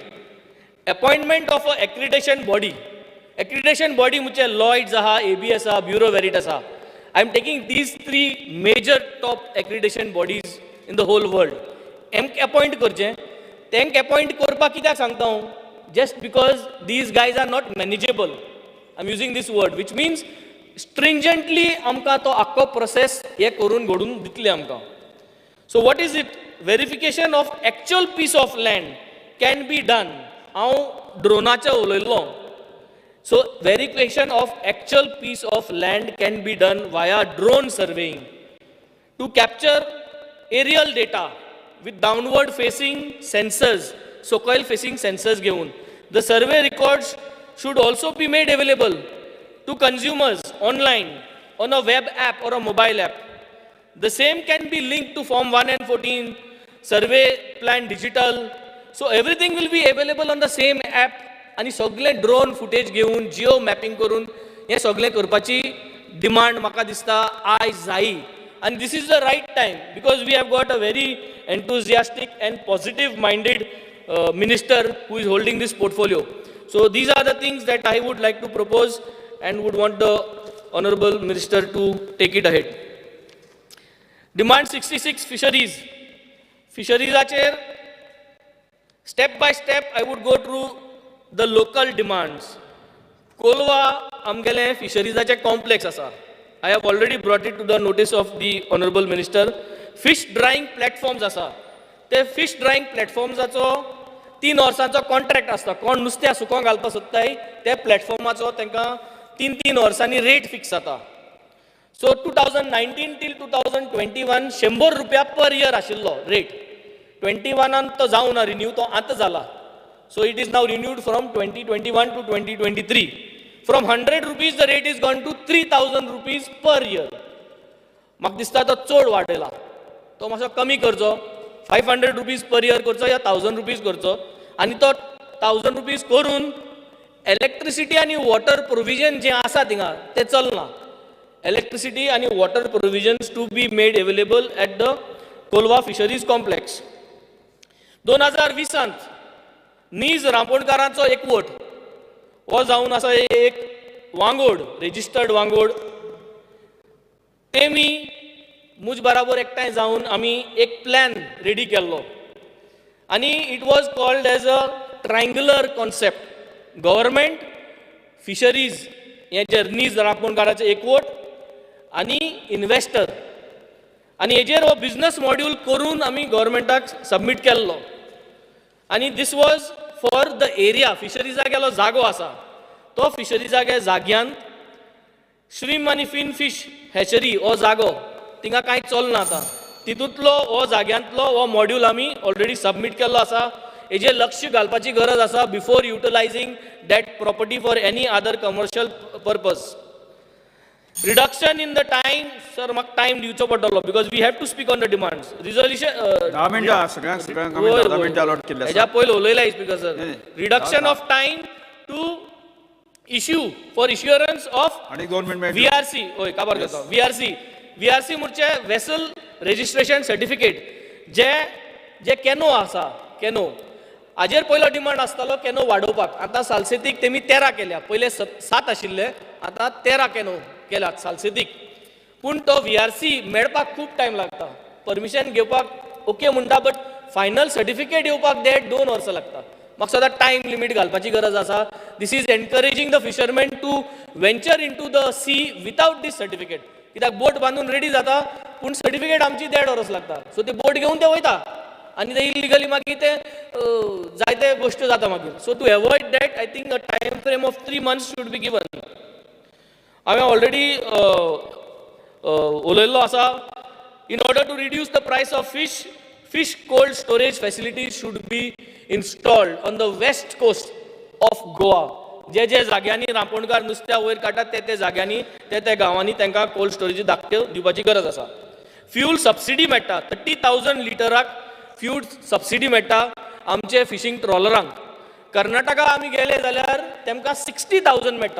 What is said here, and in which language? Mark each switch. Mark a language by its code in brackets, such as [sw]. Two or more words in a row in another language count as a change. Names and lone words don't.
[en] Appointment of a accreditation body [kok] मुझे Lloyds आहा, ABS आहा, Bureau Veritas आहा. [en] I am taking these 3 major top accreditation bodies in the whole world. [kok] Appoint करचे. तेंक appoint करपा कित्याक सांगता हांव [en] just because these guys are not manageable. I am using this word which means stringently [kok] आमकां तो आख्खो process हे करून घडून दितले आमकां. [en] So what is it? Verification of actual piece of land can be done. [kok] हांव ड्रोनाचें उलयल्लो. [en] So verification of actual piece of land can be done via drone surveying to capture aerial data with downward facing sensors, soil facing sensors घेऊन. The survey records should also be made available to consumers online on a web app or a mobile app. The same can be linked to Form 1 and 14, survey plan digital. So everything will be available on the same app. [kok] आणि सगळे [en] drone footage [kok] घेऊन [en] geo mapping [kok] करून हे सगळे करपाची डिमांड म्हाका दिसता आयज जायी. [en] and this is the right time because we have got a very enthusiastic and positive minded minister who is holding this portfolio. So these are the things that I would like to propose and would want the honorable minister to take it ahead. Demand 66 fisheries. Fisheries are step by step I would go through the local demands. [kok] Kolwa amgele [en] fisheries complex [kok] asa. [en] I have already brought it to the notice of the honorable minister. Fish drying platforms asa. [kok] Te [en] fish drying platforms [kok] acho 3 वर्सांचो कॉन्ट्रॅक्ट आसता. कोण नुस्त्या सुकोवंक घालपाक सोदताय त्या प्लॅटफॉर्माचो तांकां 3 वर्सांनी [en] rate fix [kok] जाता. [en] So 2019 till 2021 ₹100 per year आशिल्लो rate. [kok] 21 तो जावं ना रिन्यू, तो आतां जाला. [en] So it is now renewed from 2021 to 2023. From ₹100 the rate is gone to ₹3,000 per year. [kok] म्हाका दिसता तो चड वाडयला. तो मातसो कमी करचो, ₹500 [en] per year [kok] करचो या ₹1,000 करचो, आनी तो ₹1,000 करून इलेक्ट्रिसिटी आनी [en] water provision [kok] जे आसा थिंगा ते चलना. [en] Electricity आनी water provisions to be made available at the Colva fisheries complex. [kok] 2020 नीज रांपोणकारांचो एकवट हो जावन आसा एक वांगोड, रेजिस्टर्ड वांगोड. तेमी मुज बराबर एकठांय जावन आमी एक [en] plan ready [kok] केल्लो आनी [en] it was called as a triangular concept. [kok] गव्हर्मेंट, फिशरीज हे जे नीज रांपोणकारांचे एकवट आनी इन्वेस्टर, आनी हेजेर हो [en] business module [kok] करून आमी गव्हर्मेंटाक सबमीट केल्लो. [en] आनी this was for the area. [kok] फिशरीजाक गेलो जागो आसा तो फिशरीजाक जाग्यान श्रीम आनी [en] fin fish hatchery [kok] हो जागो थिंगा कांय चलना आतां. तितूंतलो हो जाग्यांतलो हो मॉड्यूल आमी [en] already submit [kok] केल्लो आसा. हेजेर लक्ष घालपाची गरज आसा [en] before utilizing that property for any other commercial purpose. Reduction in the time. Sir [kok] म्हाका टायम दिवचो पडटलो [en] because we have to speak on the demands. Resolution [kok] 10 मिनटां सगळ्यांक 10 मिनटां अलॉट केल्ले आसा. हेज्या पयलीं उलयला [en] Speaker sir. Reduction of time to issue for issuance of [kok] आनी 2 मिनट VRC. होय काबार घेता. VRC म्हणचे [en] vessel registration certificate. [kok] जे केनो आसा केनो हाजेर पयलो डिमांड आसतालो केनो वाडोवपाक. आतां सालसेतीक तेमी 13 केल्या. पयले 7 आशिल्ले, आतां 13 केनो केल्यात सालसेतीक. पूण तो VRC मेळपाक खूब टायम लागता. परमिशन घेवपाक ओके म्हणटा [en] but final certificate [kok] येवपाक ते 2 वर्सां लागता. म्हाका सदां [en] time limit [kok] घालपाची गरज आसा. [en] This is encouraging the fisherman to venture into the sea without this certificate. [kok] कित्याक बोट बांदून रेडी जाता पूण सर्टिफिकेट आमची 1.5 वर्स लागता. सो ते बोट घेवन ते वयता आनी ते इलिगली मागीर ते जायते गोश्टी जाता मागीर. [en] So to avoid that I think a time frame of 3 months should be given. [kok] हांवें ऑलरेडी उलयल्लो आसा. [en] In order to reduce the price of fish cold storage facilities should be installed on the west coast of Goa. [kok] जे जाग्यांनी रांपोणकार नुस्त्या वयर काडटात ते जाग्यांनी ते गांवांनी तांकां [en] cold storage [kok] धाकट्यो दिवपाची गरज आसा. [en] fuel subsidy [kok] मेळटा. 30,000 लिटराक [en] fuel subsidy [kok] मेळटा आमचे [en] fishing trawlers. [kok] कर्नाटका आमी गेले जाल्यार तेमकां 60,000 मेळटा.